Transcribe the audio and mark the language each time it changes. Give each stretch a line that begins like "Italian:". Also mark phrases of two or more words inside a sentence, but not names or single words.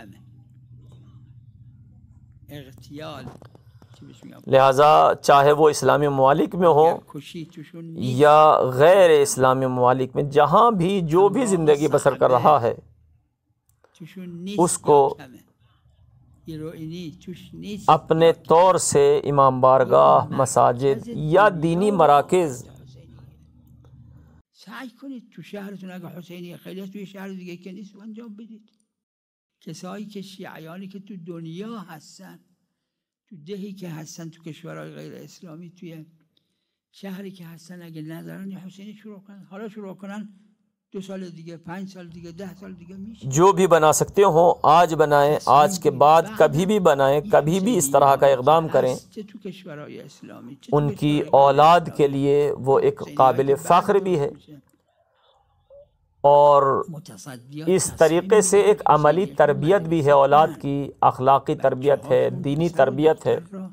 Urdu: لہٰذا چاہے وہ اسلامی ممالک میں ہو یا غیر اسلامی ممالک میں، جہاں بھی جو بھی زندگی بسر کر رہا ہے اس کو اپنے طور سے امام بارگاہ، مساجد یا دینی مراکز
Persian: سعی کنید تو شهرتون اگه حسینی خیلی هست توی شهر دیگه که نیست انجام بدید. کسایی که شیعیانی که تو دنیا هستن، تو دهی که هستن، تو کشورهای غیر اسلامی، توی شهری که هستن، اگه ندارن یه حسینی شروع کنن، حالا شروع کنن 2 سال دیگه، 5 سال دیگه، 10 سال دیگه میشه.
Urdu: جو بھی بنا سکتے ہوں آج بنائیں، آج کے بعد کبھی بھی بنائیں، کبھی بھی اس طرح کا اقدام کریں. ان کی اولاد کے لیے وہ ایک قابل فخر بھی ہے، اور اس طریقے سے ایک عملی تربیت بھی ہے، اولاد کی اخلاقی تربیت ہے، دینی تربیت ہے.